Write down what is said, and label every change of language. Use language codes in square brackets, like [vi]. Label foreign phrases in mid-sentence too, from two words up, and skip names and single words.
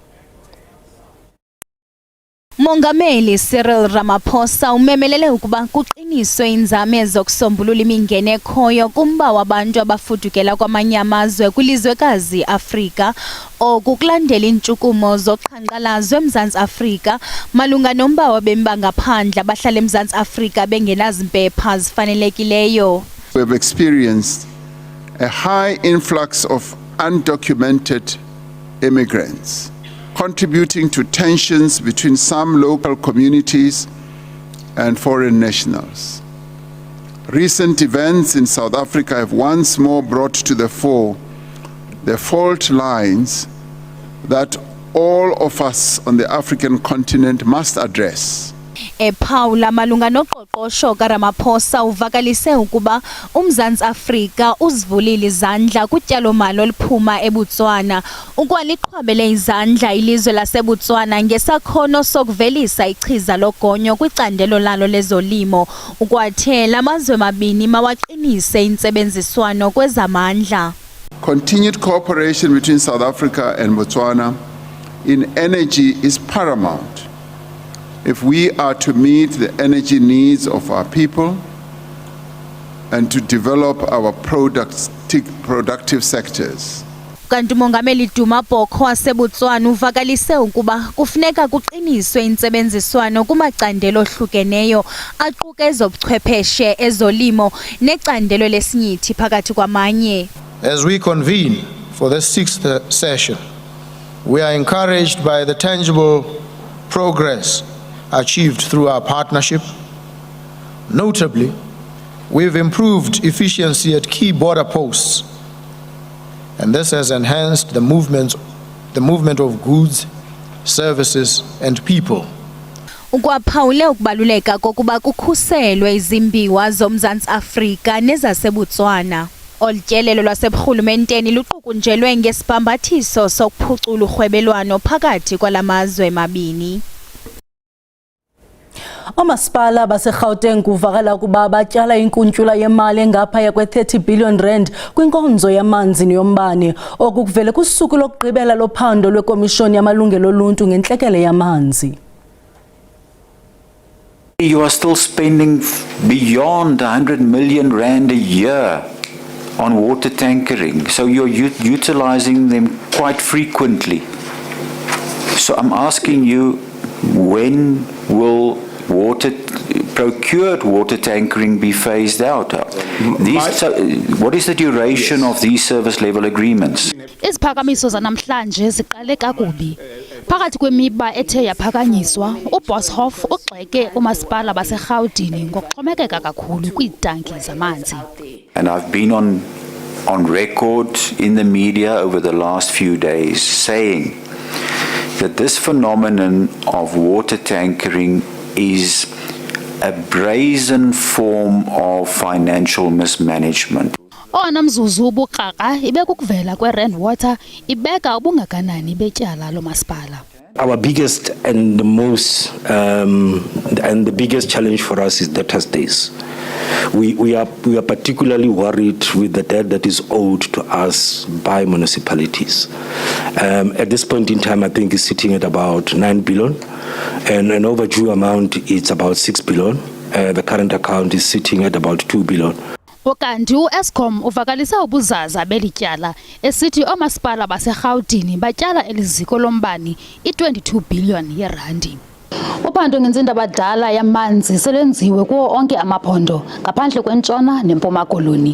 [xh] Mongameli Cyril Ramaphosa umemelele ukuba kuqiniswe inzame zokusombulula imingeni ekhoyo kumba wabantu abafudukela kwamanye amazwe kwilizwekazi Afrika okukulandela intshukumo zoqhankqalazo eMzantsi Afrika malunga nomba wabemi bangaphandle abahlala eMzantsi Afrika bengenazimpepha zifanelekileyo. [en] We've experienced a high influx of undocumented immigrants, contributing to tensions between some local communities and foreign nationals. Recent events in South Africa have once more brought to the fore the fault lines that all of us on the African continent must address. [xh] Paula malunga noqoqosho kaRamaphosa uvakalise ukuba uMzantsi Afrika uzivulile izandla kutyalo-mali oluphuma eBotswana ukwaliqhwabele izandla ilizwe laseBotswana ngesakhono sokuvelisa ichiza logonyo kwicandelo lalo lezolimo ukwathela amazwe mabini mawaqinise intsebenziswano kwezamandla. [en] Continued cooperation between South Africa and Botswana in energy is paramount if we are to meet the energy needs of our people and to develop our productive sectors. [xh] Kanti uMongameli Duma Boko waseBotswana uvakalise ukuba kufuneka kuqiniswe intsebenziswano kumacandelo ohlukeneyo aquka ezobuchwepheshe ezolimo necandelo lesinyithi phakathi kwamanye. [en] As we convene for the 6th session, we are encouraged by the tangible progress achieved through our partnership. Notably, we've improved efficiency at key border posts, and this has enhanced the movement of goods, services, and people. [xh] Ukwaphawule ukubaluleka kokuba kukhuselwe izimbiwa zoMzantsi Afrika nezaseBotswana. Olutyelelo lwaseburhulumenteni luqukunjelwe ngesibhambathiso sokuphucula urhwebelwano phakathi kwalamazwe mabini. Omasipala baseGauteng kuvakala ukuba batyala inkuntyula yemali engaphaya kwe-30 billion rand kwinkonzo yamanzi neyombane okuvele kusuku lokugqibela lophando lwekomishoni yamalungelo oluntu ngentlekele yamanzi. [en] You are still spending beyond 100 million rand a year on water tankering, so you're utilizing them quite frequently. So I'm asking you, when will procured water tankering be phased out? What is the duration of these service level agreements? [xh] Iziphakamiso zanamhlanje ziqale kakubi. Phakathi kwemiba ethe yaphakanyiswa, uBoshoff ugxeke umasipala baseGauteng ngokuxhomekeka kakhulu kwiitanki zamanzi. [en] And I've been on record in the media over the last few days saying that this phenomenon of water tankering is a brazen form of financial mismanagement. [xh] Owona mzuzu ubukraka ibe kukuvela kweRand Water ibeka ubungakanani betyala lomasipala. [en] Our biggest and the most and the biggest challenge for us is debtors days. We are particularly worried with the debt that is owed to us by municipalities. At this point in time, I think it's sitting at about 9 billion, and an overdue amount is about 6 billion. The current account is sitting at about 2 billion. [xh] Okanti uEskom uvakalisa ubuzaza belityala esithi omasipala baseRhawutini batyala eliziko lombani i22 billion yerandi. Uphando ngentsinda abadala yamanzi selenziwe kuwo onke amaphondo ngaphandle kwentshona nempuma koloni.